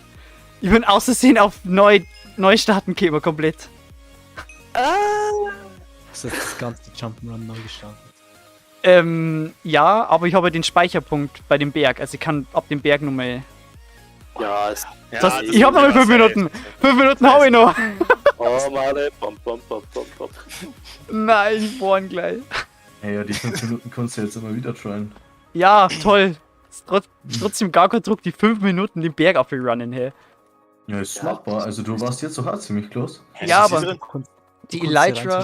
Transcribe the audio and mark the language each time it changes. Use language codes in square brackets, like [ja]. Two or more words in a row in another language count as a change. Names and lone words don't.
[de] Ich bin aus Versehen auf Neustarten gekommen komplett. Hast du das ganze Jump'n'Run neu gestartet? Ja, aber ich habe den Speicherpunkt bei dem Berg. Also ich kann ab dem Berg nochmal. Ja, es. Ja, Das, das ich habe noch mal war 5 Minuten. 5 Minuten habe ich noch. Oh, Mare. Bom, bom, bom, bom, bom. Nein, ich bohren gleich. Hey, ja, die 5 Minuten kannst du jetzt immer wieder tryen. Ja, toll. Ist trotzdem gar kein Druck, die 5 Minuten den Berg abrunnen, hey. Ja, ist machbar. Also du warst jetzt doch auch ziemlich close. Ja, Was ist aber drin? die Du kannst ja rein Elytra.